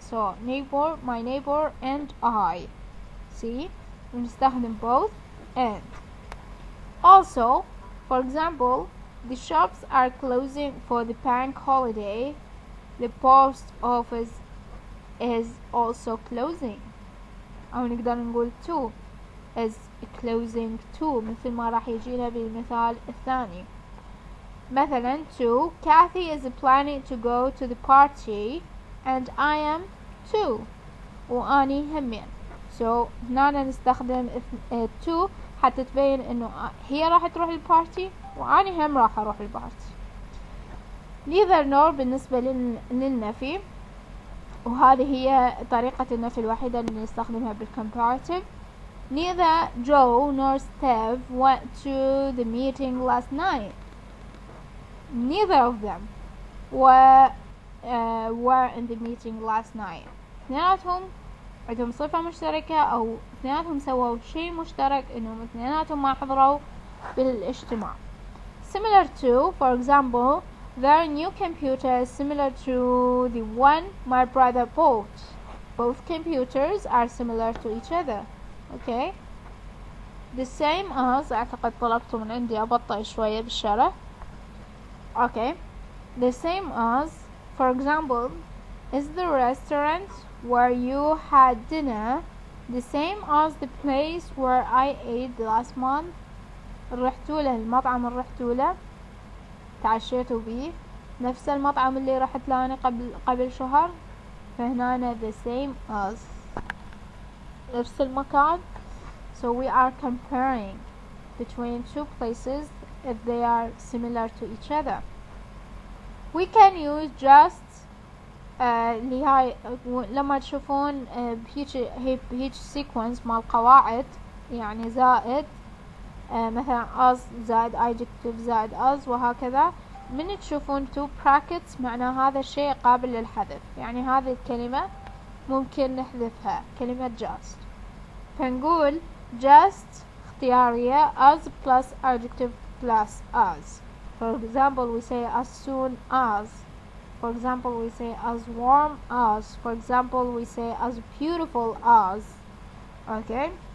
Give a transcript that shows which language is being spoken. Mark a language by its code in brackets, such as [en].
[en] So neighbor, my neighbor and I. See, بنستخدم both and. Also, for example, the shops are closing for the bank holiday. The post office is also closing. [ar] أو نقدر نقول too [en] is closing too [ar] مثل ما راح يجينا بالمثال الثاني. [en] مثلا too, Kathy is planning to go to the party and I am too. [ar] وأني همين. So هنا نستخدم to حتى تبين إنه هي راح تروح البارتي وأني هم راح أروح البارتي. neither nor بالنسبة للنفي، وهذه هي طريقة النفي الوحيدة اللي نستخدمها بالcomparative. [en] Neither Joe nor Steve went to the meeting last night. Neither of them were in the meeting last night. [ar] اثنيناتهم عندهم صفة مشتركة أو اثنيناتهم سووا شيء مشترك إنهم اثنيناتهم ما حضروا بالاجتماع. [en] Similar to, for example, their new computer is similar to the one my brother bought. Both computers are similar to each other. Okay. [ar] The same as أعتقد طلبته من عندي أبطأ شوية بالشرح. [en] Okay. The same as, for example, is the restaurant where you had dinner the same as the place where I ate last month? [ar] رحتوا له المطعم اللي رحتوا له تعشيتوا بيه نفس المطعم اللي رحت له أنا قبل شهر. فهنا the same as نفس المكان. [en] So we are comparing between two places if they are similar to each other. We can use just [ar] اللي هاي لما تشوفون بهيج sequence مال قواعد يعني زائد مثلا as زائد adjective زائد as وهكذا. من تشوفون two brackets معنى هذا الشيء قابل للحذف، يعني هذه الكلمة ممكن نحذفها كلمة just. فنقول just اختيارية [en] as plus adjective plus as. For example we say as soon as. For example we say as warm as. For example we say as beautiful as. Okay.